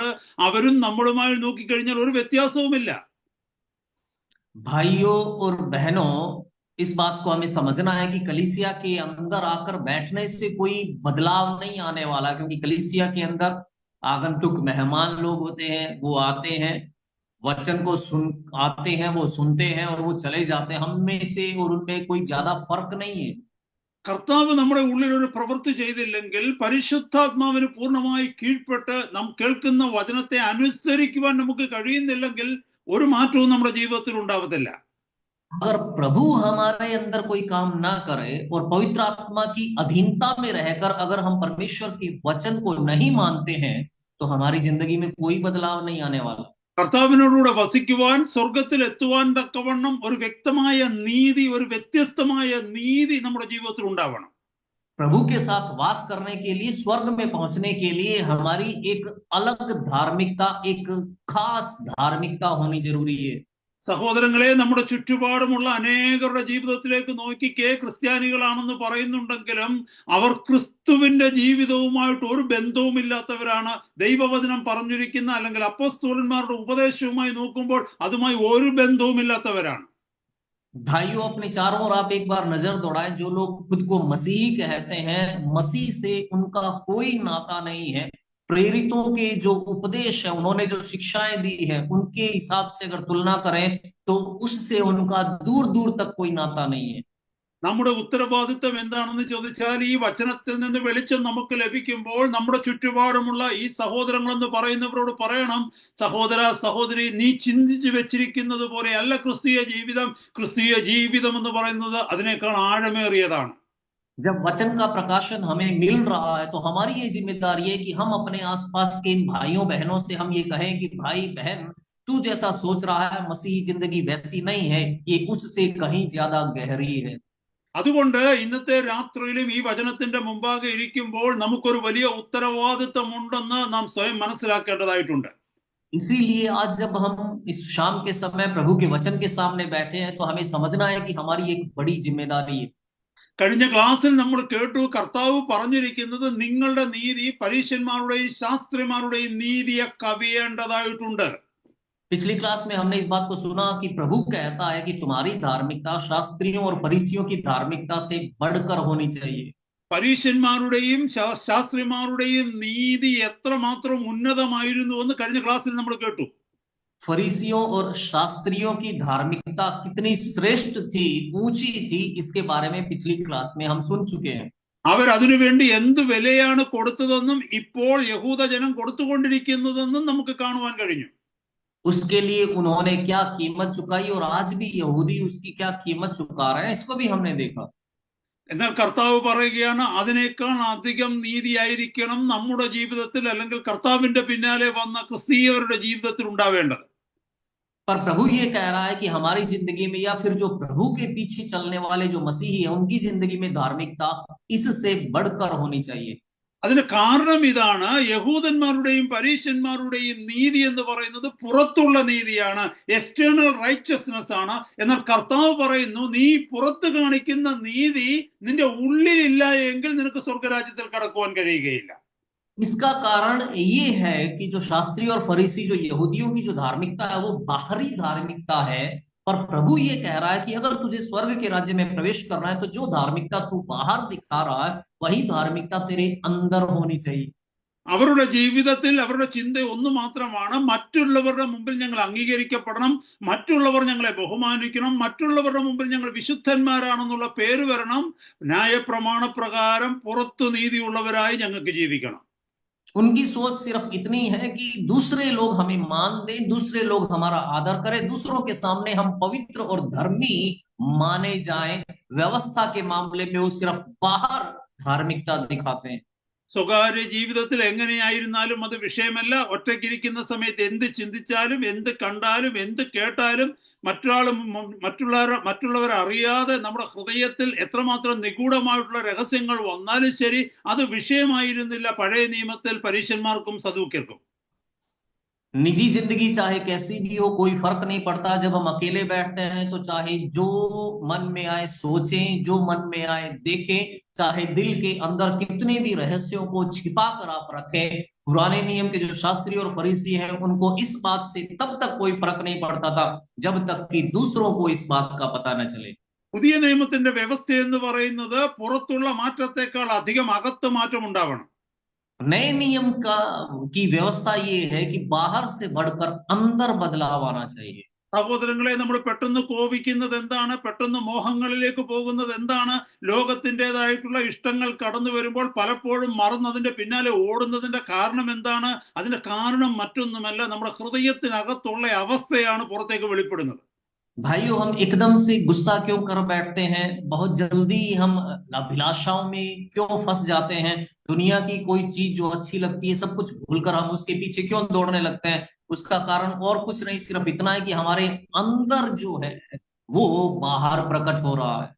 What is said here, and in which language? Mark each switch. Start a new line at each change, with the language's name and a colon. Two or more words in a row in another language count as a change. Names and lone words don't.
Malayalam: അവരും നമ്മളുമായി നോക്കിക്കഴിഞ്ഞാൽ ഒരു വ്യത്യാസവുമില്ല.
Hindi: भाइयों और बहनों, इस बात को हमें समझना है कि कलीसिया के अंदर आकर बैठने से कोई बदलाव नहीं आने वाला, क्योंकि कलीसिया के अंदर आगंतुक मेहमान लोग होते हैं, वो आते हैं, वचन को आते हैं, वो सुनते हैं और वो चले जाते हैं। हम में से और उनमें कोई ज्यादा फर्क नहीं है।
Malayalam: കർത്താവ് നമ്മുടെ ഉള്ളിൽ ഒരു പ്രവൃത്തി ചെയ്തില്ലെങ്കിൽ, പരിശുദ്ധാത്മാവിന് പൂർണ്ണമായി കീഴ്പ്പെട്ട് നാം കേൾക്കുന്ന വചനത്തെ അനുസരിക്കുവാൻ നമുക്ക് കഴിയുന്നില്ലെങ്കിൽ ഒരു മാറ്റവും നമ്മുടെ ജീവിതത്തിൽ ഉണ്ടാവത്തില്ല.
Hindi: अगर प्रभु हमारे अंदर कोई काम ना करे और पवित्र आत्मा की अधीनता में रहकर अगर हम परमेश्वर के वचन को नहीं मानते हैं तो हमारी जिंदगी में कोई बदलाव नहीं आने वाला।
Malayalam: കർത്താവിനോടുകൂടെ വസിക്കുവാൻ, സ്വർഗത്തിൽ എത്തുവാൻ തക്കവണ്ണം ഒരു വ്യക്തമായ നീതി, ഒരു വ്യത്യസ്തമായ നീതി നമ്മുടെ ജീവിതത്തിൽ ഉണ്ടാവണം.
Hindi: प्रभु के साथ वास करने के लिए, स्वर्ग में पहुंचने के लिए हमारी एक अलग धार्मिकता, एक खास धार्मिकता होनी जरूरी है।
Malayalam: സഹോദരങ്ങളെ, നമ്മുടെ ചുറ്റുപാടുമുള്ള അനേകരുടെ ജീവിതത്തിലേക്ക് നോക്കിക്കേ. ക്രിസ്ത്യാനികളാണെന്ന് പറയുന്നുണ്ടെങ്കിലും അവർ ക്രിസ്തുവിന്റെ ജീവിതവുമായിട്ട് ഒരു ബന്ധവുമില്ലാത്തവരാണ്. ദൈവവചനം പറഞ്ഞിരിക്കുന്ന അല്ലെങ്കിൽ അപ്പോസ്തലന്മാരുടെ ഉപദേശവുമായി നോക്കുമ്പോൾ അതുമായി ഒരു ബന്ധവുമില്ലാത്തവരാണ്.
Hindi: भाइयों, अपने चारों ओर आप एक बार नजर दौड़ाएं। जो लोग खुद को मसीही कहते हैं, मसीह से उनका कोई नाता नहीं है। प्रेरितों के जो उपदेश है, उन्होंने जो शिक्षाएं दी है, उनके हिसाब से अगर तुलना करें तो उससे उनका दूर दूर तक कोई नाता नहीं है।
Malayalam: നമ്മുടെ ഉത്തരവാദിത്വം എന്താണെന്ന് ചോദിച്ചാൽ, ഈ വചനത്തിൽ നിന്ന് വെളിച്ചം നമുക്ക് ലഭിക്കുമ്പോൾ നമ്മുടെ ചുറ്റുപാടുമുള്ള ഈ സഹോദരങ്ങളെന്ന് പറയുന്നവരോട് പറയണം, സഹോദര സഹോദരി, നീ ചിന്തിച്ചു വെച്ചിരിക്കുന്നത് പോലെ അല്ല ക്രിസ്തീയ ജീവിതം. ക്രിസ്തീയ ജീവിതം എന്ന് പറയുന്നത് അതിനേക്കാൾ ആഴമേറിയതാണ്.
Hindi: जब वचन का प्रकाशन हमें मिल रहा है तो हमारी ये जिम्मेदारी है कि हम अपने आसपास के इन भाइयों बहनों से हम ये कहें कि भाई बहन, तू जैसा सोच रहा है मसीही जिंदगी वैसी नहीं है, ये उससे कहीं ज्यादा गहरी है।
Malayalam: അതുകൊണ്ട് ഇന്നത്തെ രാത്രിയിലും ഈ വചനത്തിന്റെ മുമ്പാകെ ഇരിക്കുമ്പോൾ നമുക്കൊരു വലിയ ഉത്തരവാദിത്വം ഉണ്ടെന്ന് നാം സ്വയം മനസ്സിലാക്കേണ്ടതായിട്ടുണ്ട്.
Hindi: इसीलिए आज जब हम इस शाम के समय प्रभु के वचन के सामने बैठे हैं तो हमें समझना है कि हमारी एक बड़ी जिम्मेदारी है।
Malayalam: കഴിഞ്ഞ ക്ലാസ്സിൽ നമ്മൾ കേട്ടു, കർത്താവ് പറഞ്ഞിരിക്കുന്നത് നിങ്ങളുടെ നീതി പരീശന്മാരുടെയും ശാസ്ത്രിമാരുടെയും നീതിയെ കവിയേണ്ടതായിട്ടുണ്ട്.
Hindi: पिछली क्लास में हमने इस बात को सुना कि प्रभु कहता है कि तुम्हारी धार्मिकता शास्त्रियों और फरीसियों की धार्मिकता से बढ़कर होनी चाहिए।
Malayalam: പരീശന്മാരുടെയും ശാസ്ത്രിമാരുടെയും നീതി എത്രമാത്രം ഉന്നതമായിരുന്നു എന്ന് കഴിഞ്ഞ ക്ലാസ്സിൽ നമ്മൾ കേട്ടു.
Hindi: फरीसियों और शास्त्रियों की धार्मिकता कितनी श्रेष्ठ थी, ऊंची थी, इसके बारे में पिछली क्लास में हम सुन चुके हैं।
Malayalam: അവർ അതിനുവേണ്ടി എന്ത് വിലയാണ് കൊടുത്തതെന്നും ഇപ്പോൾ യഹൂദജനം കൊടുത്തുകൊണ്ടിരിക്കുന്നതെന്നും നമുക്ക് കാണുവാൻ കഴിഞ്ഞു.
Hindi: उसके लिए उन्होंने क्या कीमत चुकाई और आज भी यहूदी उसकी क्या कीमत चुका रहे हैं, इसको भी हमने देखा।
Malayalam: എന്നാൽ കർത്താവ് പറയുകയാണ്, അതിനേക്കാൾ അധികം നീതിയായിരിക്കണം നമ്മുടെ ജീവിതത്തിൽ, അല്ലെങ്കിൽ കർത്താവിന്റെ പിന്നാലെ വന്ന ക്രിസ്തീയരുടെ ജീവിതത്തിൽ ഉണ്ടാവേണ്ടത്.
Hindi: पर प्रभु ये कह रहा है कि हमारी जिंदगी में या फिर जो प्रभु के पीछे चलने वाले जो मसीही है उनकी जिंदगी में धार्मिकता इससे बढ़कर होनी चाहिए।
Malayalam: അതിന് കാരണം ഇതാണ്, യഹൂദന്മാരുടെയും പരീശന്മാരുടെയും നീതി എന്ന് പറയുന്നത് പുറത്തുള്ള നീതിയാണ്,
English: external righteousness
Malayalam: ആണ്. എന്നാൽ കർത്താവ് പറയുന്നു, നീ പുറത്ത് കാണിക്കുന്ന നീതി നിന്റെ ഉള്ളിലില്ല എങ്കിൽ നിനക്ക് സ്വർഗരാജ്യത്തിൽ കടക്കുവാൻ കഴിയുകയില്ല.
Hindi: इसका कारण ये है कि जो शास्त्री और फरीसी, जो यहूदियों की जो धार्मिकता है वो बाहरी धार्मिकता है, पर प्रभु ये कह रहा है कि अगर तुझे स्वर्ग के राज्य में प्रवेश करना है तो जो धार्मिकता तू बाहर दिखा रहा है वही धार्मिकता तेरे अंदर होनी चाहिए।
Malayalam: അവരുടെ ജീവിതത്തിൽ അവരുടെ ചിന്ത ഒന്ന് മാത്രമാണ്, മറ്റുള്ളവരുടെ മുമ്പിൽ ഞങ്ങൾ അംഗീകരിക്കപ്പെടണം, മറ്റുള്ളവർ ഞങ്ങളെ ബഹുമാനിക്കണം, മറ്റുള്ളവരുടെ മുമ്പിൽ ഞങ്ങൾ വിശുദ്ധന്മാരാണെന്നുള്ള പേര് വരണം, ന്യായപ്രമാണ പ്രകാരം പുറത്തു നീതിയുള്ളവരായി ഞങ്ങൾക്ക് ജീവിക്കണം.
Hindi: उनकी सोच सिर्फ इतनी है कि दूसरे लोग हमें मान दें, दूसरे लोग हमारा आदर करें, दूसरों के सामने हम पवित्र और धर्मी माने जाएं। व्यवस्था के मामले में वो सिर्फ बाहर धार्मिकता दिखाते हैं।
Malayalam: സ്വകാര്യ ജീവിതത്തിൽ എങ്ങനെയായിരുന്നാലും അത് വിഷയമല്ല. ഒറ്റയ്ക്കിരിക്കുന്ന സമയത്ത് എന്ത് ചിന്തിച്ചാലും എന്ത് കണ്ടാലും എന്ത് കേട്ടാലും മറ്റുള്ളവർ അറിയാതെ നമ്മുടെ ഹൃദയത്തിൽ എത്രമാത്രം നിഗൂഢമായിട്ടുള്ള രഹസ്യങ്ങൾ വന്നാലും ശരി, അത് വിഷയമായിരുന്നില്ല പഴയ നിയമത്തിൽ പരീശന്മാർക്കും സദൂക്യർക്കും.
Hindi: निजी जिंदगी चाहे कैसी भी हो, कोई फर्क नहीं पड़ता। जब हम अकेले बैठते हैं तो चाहे जो मन में आए सोचें, जो मन में आए देखें, चाहे दिल के अंदर कितने भी रहस्यों को छिपा कर आप रखें। पुराने नियम के जो शास्त्री और फरीसी हैं उनको इस बात से तब तक कोई फर्क नहीं पड़ता था जब तक कि दूसरों को इस बात का पता न चले।
Malayalam: പുതിയ നിയമത്തിന്റെ വ്യവസ്ഥ എന്ന് പറയുന്നത് പുറത്തുള്ള മാറ്റത്തെക്കാൾ അധികം അകത്ത് മാറ്റം ഉണ്ടാവണം.
Hindi: नए नियम की व्यवस्था ये है कि बाहर से बढ़कर अंदर बदलाव आना चाहिए।
Malayalam: സഹോദരങ്ങളെ, നമ്മൾ പെട്ടെന്ന് കോപിക്കുന്നത് എന്താണ്? പെട്ടെന്ന് മോഹങ്ങളിലേക്ക് പോകുന്നത് എന്താണ്? ലോകത്തിൻ്റെതായിട്ടുള്ള ഇഷ്ടങ്ങൾ കടന്നു വരുമ്പോൾ പലപ്പോഴും മറന്നതിന്റെ പിന്നാലെ ഓടുന്നതിന്റെ കാരണം എന്താണ്? അതിന്റെ കാരണം മറ്റൊന്നുമല്ല, നമ്മുടെ ഹൃദയത്തിനകത്തുള്ള അവസ്ഥയാണ് പുറത്തേക്ക് വെളിപ്പെടുന്നത്.
Hindi: भाइयों, हम एकदम से गुस्सा क्यों कर बैठते हैं? बहुत जल्दी हम अभिलाषाओं में क्यों फंस जाते हैं? दुनिया की कोई चीज जो अच्छी लगती है सब कुछ भूलकर हम उसके पीछे क्यों दौड़ने लगते हैं? उसका कारण और कुछ नहीं, सिर्फ इतना है कि हमारे अंदर जो है वो बाहर प्रकट हो रहा है।